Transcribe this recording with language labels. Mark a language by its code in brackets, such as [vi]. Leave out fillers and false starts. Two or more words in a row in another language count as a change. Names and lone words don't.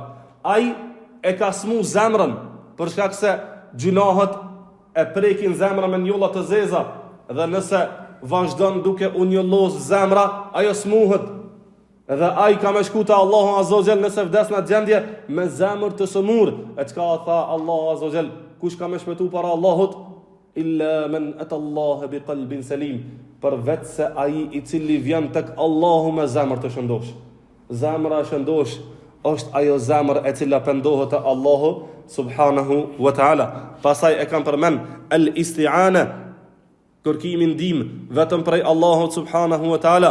[sq] Ai e ka smu zemrën, për shkak se gjunahet e prekin zemra me njolla të zeza, dhe nëse vazhdon duke u njollos zemra, ajo smuhet. Edhe ai ka me shku te Allahu [ar] عز وجل [sq] nëse vdes në gjendje me zemër të sëmur. E çka tha Allahu [ar] عز وجل, [sq] kush ka me shpëtu para Allahut, [ar] إلا من أتى الله بقلب سليم, [sq] për vetë se ai i cili vjen tek Allahu me zemër të shëndosh. Zemra e shëndosh është ajo zemër e cila pendohet te Allahu [ar] سبحانه وتعالى. [sq] Pastaj e kam përmend al-isti'ana, kërkimi ndihmë vetëm prej Allahut [ar] سبحانه وتعالى.